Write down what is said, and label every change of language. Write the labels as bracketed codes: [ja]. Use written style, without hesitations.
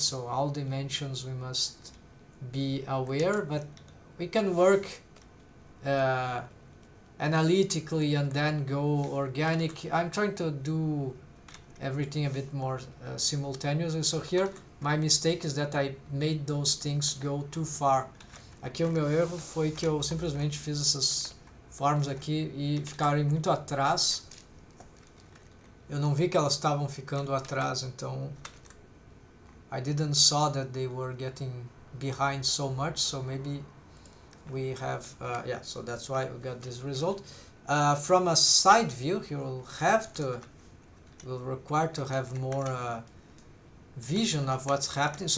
[en] So all dimensions we must be aware, but we can work analytically and then go organic. I'm trying to do everything a bit more simultaneously. So here my mistake is that I made those things go too far. [pt] Aqui o meu erro foi que eu simplesmente fiz essas formas aqui e ficaram muito atrás. Eu não vi que elas estavam ficando atrás, então [en] I didn't saw that they were getting behind so much, so maybe we have, yeah, so that's why we got this result. From a side view, you will require to have more vision of what's happening.